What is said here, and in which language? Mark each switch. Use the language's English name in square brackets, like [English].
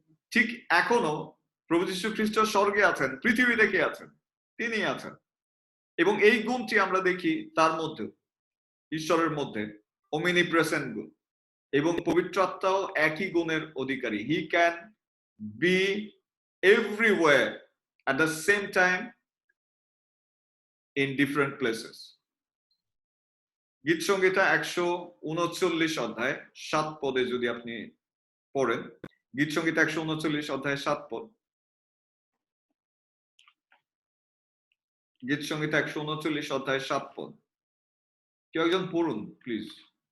[Bangla] ঠিক এখনো প্রভু যীশু খ্রিস্ট স্বর্গে আছেন, পৃথিবীতে কে আছেন? তিনি আছেন। এবং এই গুণটি আমরা দেখি তার মধ্যে, ঈশ্বরের মধ্যে omnipresent গুণ। এবং পবিত্র আত্মাও একই গুণের অধিকারী। [English] He can be everywhere at the same time in different places. [Bangla] গীত সংহিতা 139 অধ্যায় 7 পদে যদি আপনি পড়েন, গীত সংহিতা 139 অধ্যায় 7 পদ। গীত সংহিতা 139 অধ্যায় 7 পদ। কেউ একজন পড়ুন প্লিজ।